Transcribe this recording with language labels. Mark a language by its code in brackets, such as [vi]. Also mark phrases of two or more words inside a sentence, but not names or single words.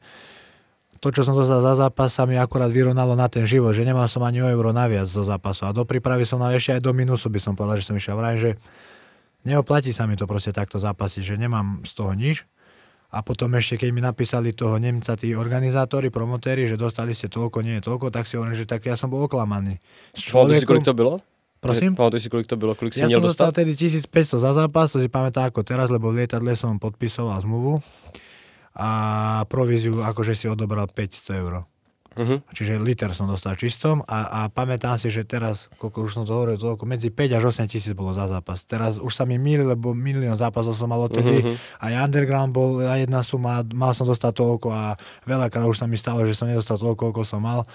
[sk] To, čo som dostal za zápas, sa mi akurát vyrovnalo na ten život, že nemal som ani o euro naviac zo zápasu. A do prípravy som ešte aj do minusu by som povedal, že som išiel vraj, že neoplatí sa mi to proste takto zápasiť, že nemám z toho nič. A potom ešte, keď mi napísali toho Nemca, tí organizátori, promotéri, že dostali ste toľko, nie je toľko, tak si hovorím, že tak ja som bol oklamaný. [cs] Pamatuješ si, kolik to bylo? Prosím? Pamatuješ si, kolik to bylo? Kolik si [sk] ja [cs] měl [sk] som [cs] dostat? [sk] dostal tedy 1500 za zápas, to si pamätám ako teraz, lebo v lietadle som podpisoval zmluvu. A províziu akože si odobral 500 eur. Čiže liter som dostal čistom a pamätám si, že teraz, koľko už som to hovoril, medzi 5 až 8 tisíc bolo za zápas. Teraz už sa mi mýli, lebo milión zápasov som mal odtedy. Aj underground bol jedna suma, mal som dostať toľko a veľakrát už sa mi stalo, že som nedostal toľko, koľko som mal.